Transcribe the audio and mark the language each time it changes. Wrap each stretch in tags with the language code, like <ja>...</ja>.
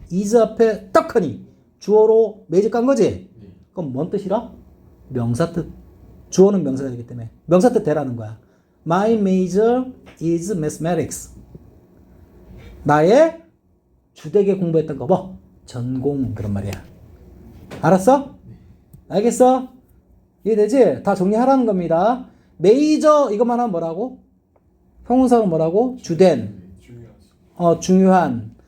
<ko>is 앞에 딱 하니 주어로 major 깐 거지? 그럼 뭔 뜻이라? 명사 뜻. 주어는 명사가 되기 때문에 명사 뜻 대라는 거야.</ko> <en>My major is mathematics.</en> <ko>나의 주되게 공부했던 거 뭐? 전공 그런 말이야. 알았어? 알겠어? 이해되지? 다 정리하라는 겁니다. 메이저 이것만 하면 뭐라고? 형용사는 뭐라고? 주된. 중요한.</ko>